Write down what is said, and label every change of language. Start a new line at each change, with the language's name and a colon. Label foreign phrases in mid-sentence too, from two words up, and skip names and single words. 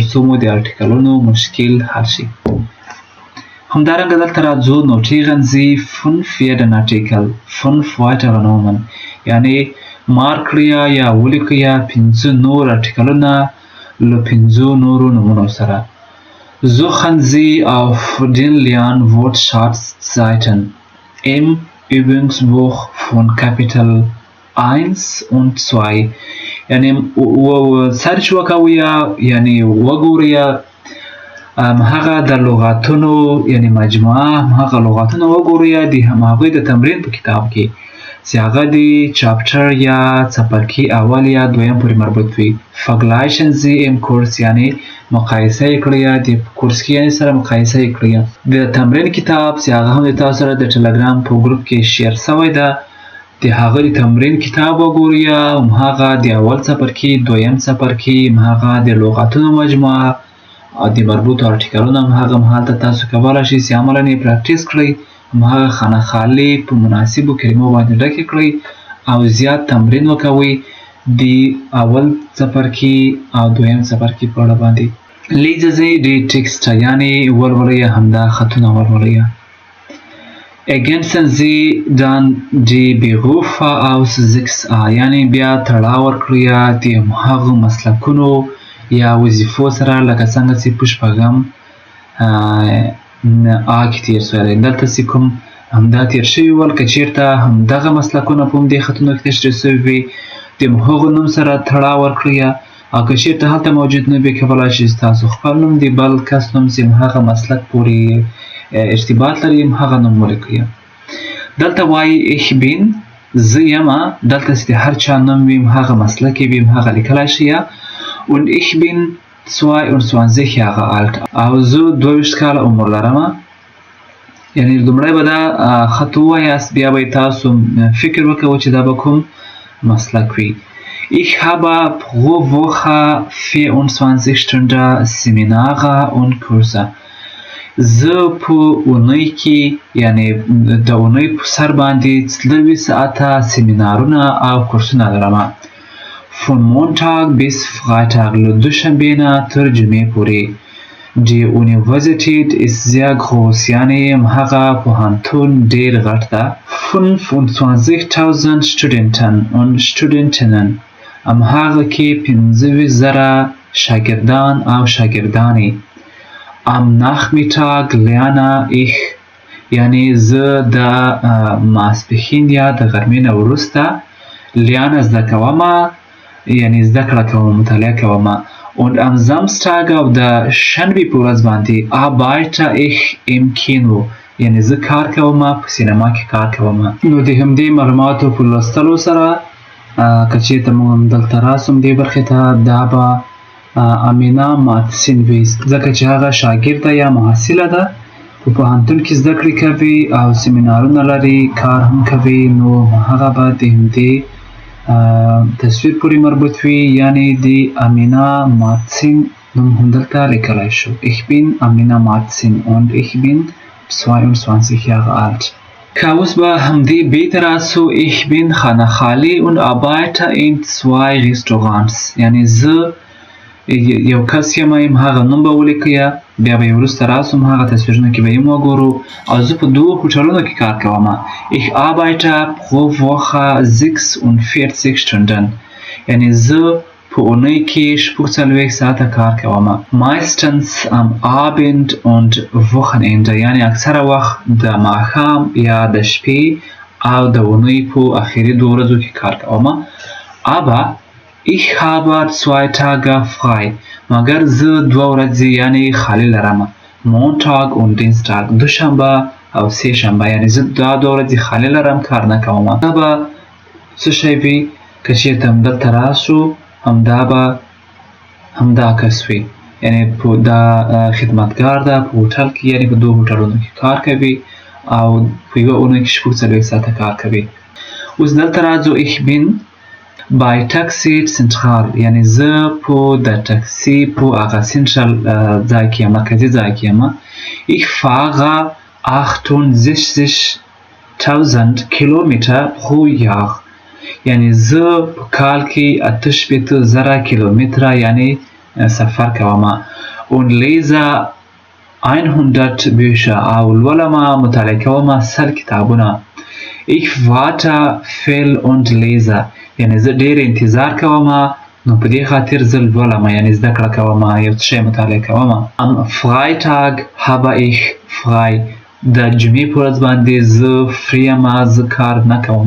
Pashto: څو مو د آرټیکلونو مشکل حل شي همدارنګه دلته راځو
German: notieren Sie 5 jeden Artikel 5 weitere Nomen
Pashto: یعنی مارک کړئ یا ولیکئ 5 نور آرټیکلونه له 5 نورو نومونو سره
German: suchen Sie auf den Lernwortschatz-Seiten im Übungsbuch von Kapitel 1 und 2
Pashto: یعنی سرچ وکوئ یعنی وګورئ هغه د لغاتونو یعنی مجموعه هغه لغاتونه وګورئ د هماغوی د تمرین په کتاب کې چې هغه د چاپټر یا څپرکي اول یا دویم پورې مربوط وي
German: vergleichen Sie im
Pashto: Kurs یعنی مقایسه یې کړئ د کورس کې یعنی سره مقایسه یې کړئ د تمرین کتاب چې هغه هم د تاسو سره د ټلګرام په ګروپ کې شیر شوی ده د هغه د تمرین کتاب وګورئ هماغه د اول څپرکي دویم څپرکي هماغه د لغاتونو مجموعه او د مربوطو آرټیکلونو هماغه هلته تاسو کولی شئ چې عملاً یې پراکټیس کړئ هماغه خانه خالي په مناسبو کلمو باندې ډکې کړئ او زیات تمرین وکوئ د اول څپرکي او دویم څپرکي په اړه باندې
German: lesen Sie die Texte
Pashto: یعنی ولولئ همدا خطونه ولولئ
German: ergänzen Sie dann die Berufe aus 6a
Pashto: یعنی بیا تړاو ورکړئ د هماغو مسلکونو یا وظیفو سره لکه څنګه چې په شپږم آ کې تېر شوی دلته چې کوم همدا تېر شوي ول که چېرته همدغه مسلکونه په همدې خطونو کې تشریح شوي وي د هغو نوم سره تړاو ورکړئ او که چېرته هلته موجود نه وي کولی شئ ستاسو خپل نوم د بل کس نوم چې هغه مسلک پورې ارتباط لري هغه نوم ولیکئ دلته وایي
German: ich bin
Pashto: زه یمه دلته چې د هر چا نوم وي هغه مسلک یې وي هغه لیکلی شئ
German: und ich bin 22 Jahre alt
Pashto: او زه 22 کاله عمر لرم یعنی لومړی به دا خط ووایاست بیا به تاسو فکر وکوئ چې دا به کوم مسلک وي
German: ich habe pro Woche 24 Stunden Seminare und Kurse
Pashto: زه په اونۍ کې یعنی د اونۍ په سر باندې 24 ساعته سیمینارونه او کورسونه لرم
German: von Montag bis Freitag
Pashto: له دوشنبې نه تر جمعې پورې
German: Die Universität ist sehr groß
Pashto: یعنی هغه پوهنتون ډېر غټ ده
German: 25.000 Studenten und Studentinnen
Pashto: همهغه کې 25,000 شاګردان او شاګردانې
German: am Nachmittag lerne ich
Pashto: یعنی زه د ماسپښین یا د غرمې نه وروسته lerne زده کوم یعنی زده کړه کوم مطالعه کوم
German: Und am Samstag
Pashto: او د شنبې په ورځ باندې
German: arbeite ich im Kino
Pashto: یعنی زه کار کوم په سینما کې کار کوم. نو د همدې معلوماتو په لوستلو سره که چېرته موږ همدلته راسو همدې برخې ته دا به امینه ماتسین وي ځکه چې هغه شاګرده یا محصله ده په پوهنتون کې زده کړې کوي او سیمینارونه لري کار هم کوي نو هغه به د همدې تصویر پورې مربوط وي یعنی د امینه ماتسین نوم همدلته لیکلی شو.
German: Ich bin Amina Marzin und ich bin 22 Jahre alt.
Pashto: اوس به همدې بیت راسو.
German: Ich bin Hana Khali und arbeite in 2 Restaurants
Pashto: یعنی زه یو کس یم هغه نوم به ولیکئ بیا به یې وروسته راسو هغه تصویرونه کې به یې وګورو او زه په 2 هوټلونو کې کار کوم.
German: Ich arbeite pro Woche 46 Stunden
Pashto: یعنی زه په اونۍ کې 46 ساعته کار کوم.
German: Meistens am Abend und Wochenende
Pashto: یعنی اکثره وخت د ماښام یا د شپې او د اونۍ په اخري 2 ورځو کې کار کوم.
German: Aber ich habe 2 Tage frei
Pashto: مگر زه 2 ورځې یعنی خالی لرم.
German: Montag und Dienstag
Pashto: دوشنبه او سه شنبه یعنی زه دا 2 ورځې خالی لرم کار نه کوم. دا به څه شی وي که چېرته همدلته راسو همدا به همدا کس وي یعنی دا خدمتګار ده په هوټل کې یعنی په 2 هوټلونو کې کار کوي او په یوه اونۍ کې 46 ساعته کار کوي. اوس دلته راځو.
German: Ich bin bei Taxi Central
Pashto: یعنی زه په د ټکسي په هغه سنټرال ځای کې یم مرکزي ځای کې یم.
German: Ich fahre 68.000 Kilometer pro Jahr
Pashto: یعنی زه په کال کې 68,000 کیلومتره یعنی سفر کوم.
German: und lese 100 Bücher
Pashto: او لولم مطالعه کوم 100 کتابونه.
German: Ich warte viel und lese
Pashto: یعنی زه ډېر انتظار کوم نو په دې خاطر زه لولم یعنی زده کړه کوم یو څه شی مطالعه کوم.
German: am Freitag habe ich frei
Pashto: د جمعې په ورځ باندې زه فری یم زه کار نه کوم.